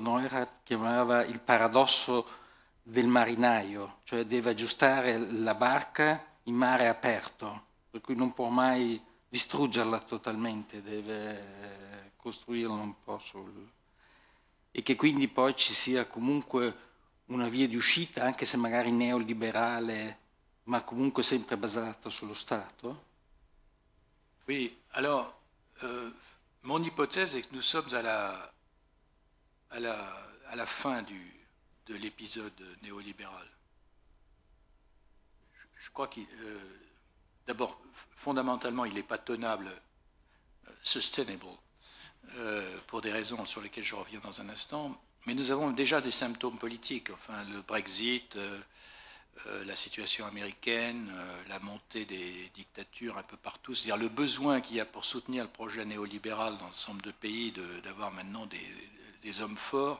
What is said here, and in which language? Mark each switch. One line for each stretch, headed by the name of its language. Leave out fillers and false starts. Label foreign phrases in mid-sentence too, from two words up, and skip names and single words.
Italian: Neurath chiamava il paradosso del marinaio, cioè deve aggiustare la barca in mare aperto, per cui non può mai distruggerla totalmente, deve costruirla un po' e che quindi poi ci sia comunque una via di uscita, anche se magari neoliberale, ma comunque sempre basata sullo Stato?
French: Oui, alors, mon hypothèse est que nous sommes à la fin de l'épisode néolibéral. je crois qu'il... d'abord, fondamentalement, il n'est pas tenable, sustainable, pour des raisons sur lesquelles je reviens dans un instant, mais nous avons déjà des symptômes politiques, enfin le Brexit, la situation américaine, la montée des dictatures un peu partout, c'est-à-dire le besoin qu'il y a pour soutenir le projet néolibéral dans un certain nombre de pays d'avoir maintenant des hommes forts.